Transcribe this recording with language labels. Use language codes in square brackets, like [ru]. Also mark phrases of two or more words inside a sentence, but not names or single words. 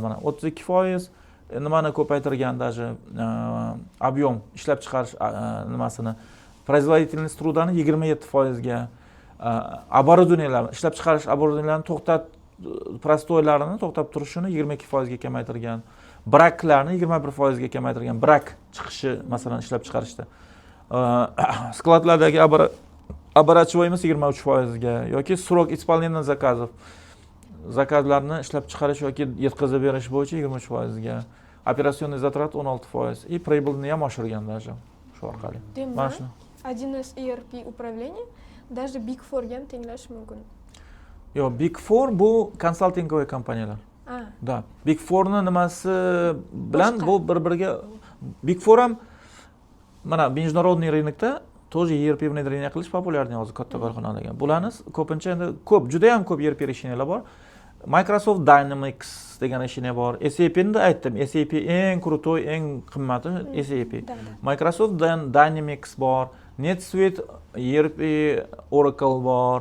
[uz] Mana 32% nimani ko'paytirgan, [ru] даже объем [uz] ishlab chiqarish nimasini [ru] производительность trudani [uz] 27%ga, оборудованияларni, ishlab chiqarish оборудованияларni prostoylarini to'xtab turishini 22%ga kamaytirgan. Braklarni 21%ga kamaytirgan. Brak chiqishi masalan ishlab chiqarishda. Skladlardagi оборачиваемость 23%ga yoki [ru] срок исполнения заказов, [uz] zakazlarni ishlab chiqarish yoki yetkazib berish bo'yicha 23%ga, [ru] операционный затрат 16% и прибыль [uz] ham oshirgan даже shu orqali. Mana shu. 1С ERP [ru] управление даже [uz] Big Four'ga ham tenglashi mumkin. Yo'q, Big Four bu konsaltingovoy kompaniyalar. Da, Big Four'ni nimasi bilan bu bir-biriga Big Four ham mana [ru] международный рынокda тоже [uz] ERP внедрение qilish populyarniy hozir katta korxonalarga. Bularni ko'pincha endi juda ham ko'p ERP решениялар bor. Microsoft Dynamics degan решение bor. SAP'ni da aytdim. SAP eng krutoy, eng qimmati SAP. Microsoft Dynamics bor, NetSuite, ERP, Oracle bor.